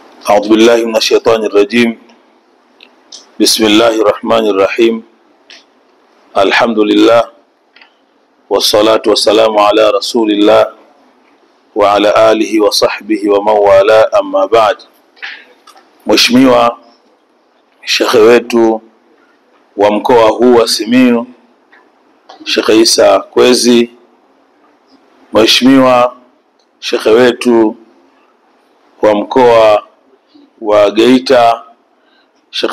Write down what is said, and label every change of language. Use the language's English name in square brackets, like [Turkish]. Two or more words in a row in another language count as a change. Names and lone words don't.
[Arabic] أعوذ بالله من الشيطان الرجيم. بسم الله الرحمن الرحيم. الحمد لله والصلاة والسلام على رسول الله وعلى آله وصحبه ومن والاه. أما بعد. [Swahili] Mheshimiwa Sheikh wetu wa mkoa huu wa Simiyu, Sheikh Isa Kwezi, Mheshimiwa Sheikh wetu wa mkoa wa Geita, Sheikh